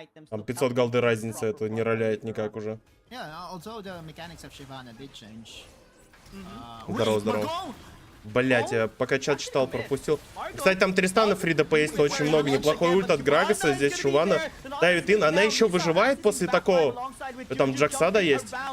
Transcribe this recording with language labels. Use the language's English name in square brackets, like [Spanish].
[Russian] Там 500 голды разница, это не роляет никак уже. [English] Yeah, although the mechanics of Shyvana did change. [Russian] Здорово, здорово. Блять, я пока чат читал, пропустил. Кстати, там Тристана фри ДПС очень много. Неплохой ульт от Грагаса. Здесь Шивана давит ин. Она еще выживает после такого. Там Джаксада есть.